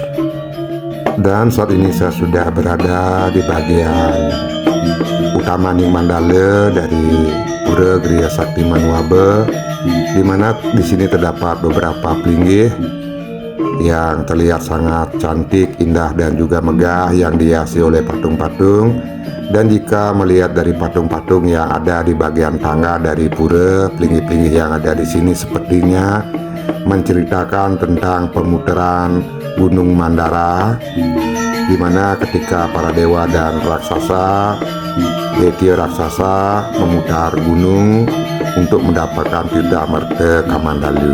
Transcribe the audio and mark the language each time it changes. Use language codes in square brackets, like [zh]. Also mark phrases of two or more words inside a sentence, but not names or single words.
[id] Dan saat ini saya sudah berada di bagian Utama Ning Mandala dari Pura Griya Sakti Manuabe, di mana di sini terdapat beberapa pelinggih yang terlihat sangat cantik, indah dan juga megah yang dihiasi oleh patung-patung. Dan jika melihat dari patung-patung yang ada di bagian tangga dari pura, pelinggih-pelinggih yang ada di sini sepertinya menceritakan tentang pemutaran Gunung Mandara, di mana ketika para dewa dan raksasa, Detya raksasa memutar gunung untuk mendapatkan Tirta Amerta Kamandalu.